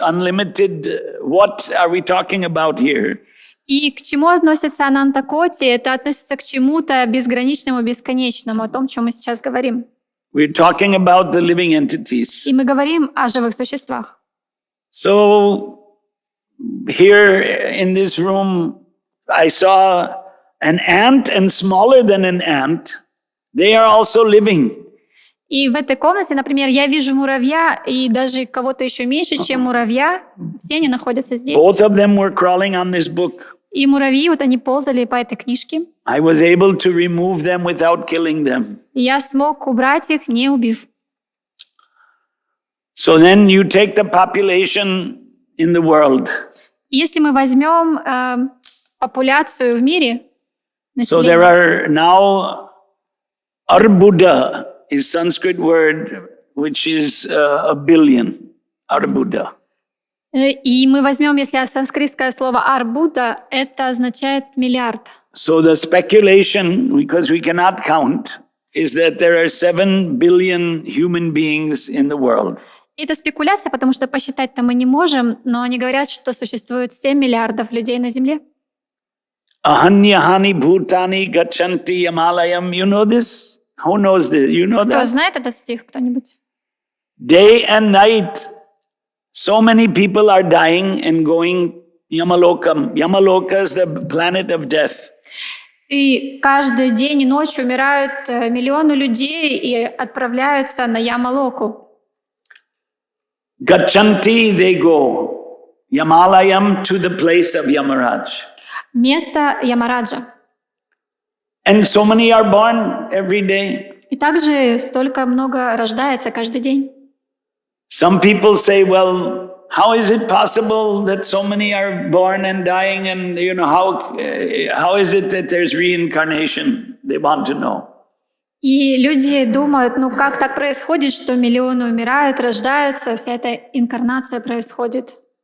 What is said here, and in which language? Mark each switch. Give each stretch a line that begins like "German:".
English: Unlimited, what are we talking about here?
Russian: И к чему относится Ананта Коти? Это относится к чему-то безграничному, бесконечному, о том, о чем мы сейчас говорим.
English: We're talking about the living entities.
Russian: И мы говорим о живых существах.
English: So here in this room, I saw an ant and smaller than an ant. They are also living.
Russian: И в этой комнате, например, я вижу муравья и даже кого-то еще меньше, чем муравья. Все они находятся здесь.
English: Both of them were crawling on this book.
Russian: И муравьи, вот они ползали по этой книжке.
English: I was able to remove them without killing them.
Russian: И я смог убрать их, не убив.
English: So then you take the population in the world.
Russian: Если мы возьмем популяцию в мире,
English: So there are now Arbuda is Sanskrit word which is a billion. Arbuda.
Russian: И мы возьмем, если санскритское слово арбуда, это означает миллиард.
English: So the speculation, because we cannot count, is that there are 7 billion human beings in the world.
Russian: Это спекуляция, потому что посчитать-то мы не можем, но они говорят, что существует 7 миллиардов людей на Земле.
Sanskrit: Ahanyahani bhutani gachanti yamalayam.
English: You know this? Who knows this? You know
Russian: Кто
English: that?
Russian: знает этот стих, кто-нибудь?
English: Day and night, so many people are dying and going Yamalokam. Yamaloka is the planet of death.
Russian: И каждый день и ночь умирают миллионы людей и отправляются на Ямалоку.
English: Gachanti, they go. Yamalayam, to the place of Yamaraj.
Russian: Место Ямараджа.
English: And so many are born every day.
Russian: И также столько много рождается каждый день.
English: Some people say, well, how is it possible that so many are born and dying, and how is it that there's reincarnation? They want to know.
Russian: И люди думают, ну как так происходит, что миллионы умирают, рождаются, вся эта инкарнация происходит.